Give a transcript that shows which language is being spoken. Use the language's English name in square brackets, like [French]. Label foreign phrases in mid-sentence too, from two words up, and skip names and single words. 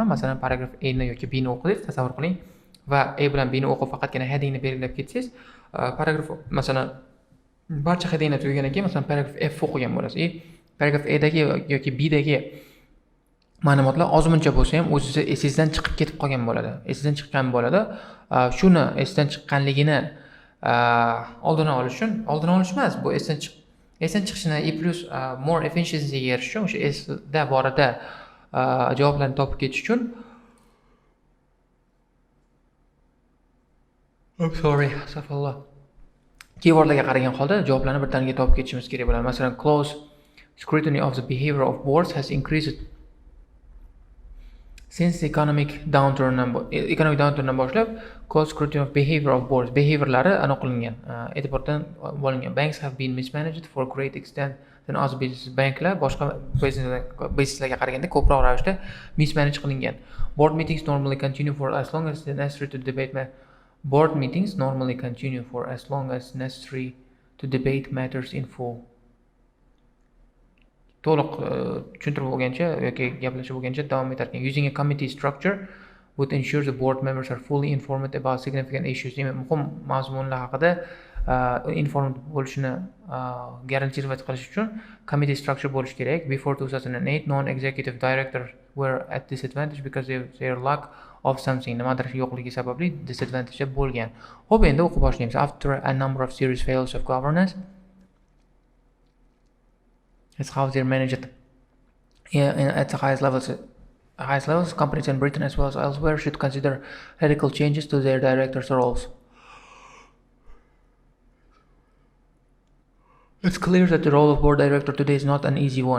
[Uzbek] Masalan, paragraf A ni yoki B ni o'qidingiz, tasavvur qiling va A bilan B ni o'qib faqatgina headingni belgilab ketsangiz, paragraf masalan barcha headinglar tugagandan keyin masalan paragraf F o'qigan bo'lasiz. Paragraf A dagi yoki B dagi ma'lumotlar ozmuncha bo'lsa ham o'ziga esingizdan chiqib ketib qolgan bo'ladi. Esingizdan chiqqan bo'ladi. Shuni esdan chiqqanligini oldini olish emas, bu esdan chiqishini [English] plus more efficiency [Uzbek] erish uchun, o'sha esda borida javoblarni topib ketish uchun keywordlarga qaragan holda javoblarni birdaniga topib ketishimiz kerak bo'ladi. Masalan, [English] close scrutiny of the behavior of boards has increased since the economic downturn boshlab. Close scrutiny of behavior of boards, [Uzbek] behaviorlari aniqlangan, e'tibordan olingan. [English] Banks have been mismanaged for great extent than other businesses. [Uzbek] Banklar boshqa bizneslarga qaraganda ko'proq ravishda mismanage qilingan. [English] Board meetings normally continue for as long as necessary to debate matters in full. [Uzbek] To'liq tushuntirib bo'lgancha yoki gaplashib bo'lgancha davom etar ekan. [English] Using a committee structure would ensure the board members are fully informed about significant issues. [Uzbek] Muhim mazmunlar haqida informed bo'lishini garantirovать qilish uchun [English] committee structure [Uzbek] bo'lish kerak. [English] Before 2008, non-executive directors were at disadvantage because of their lack of something. [Uzbek] Nimadir yo'qligi sababli disadvantage bo'lgan. Xo'p, endi o'qib boshlaymiz. [English] After a number of serious failures of governance, it's how they're managed at the highest levels. Companies in Britain as well as elsewhere should consider radical changes to their directors' roles. It's clear that the role of board director today is not an easy one.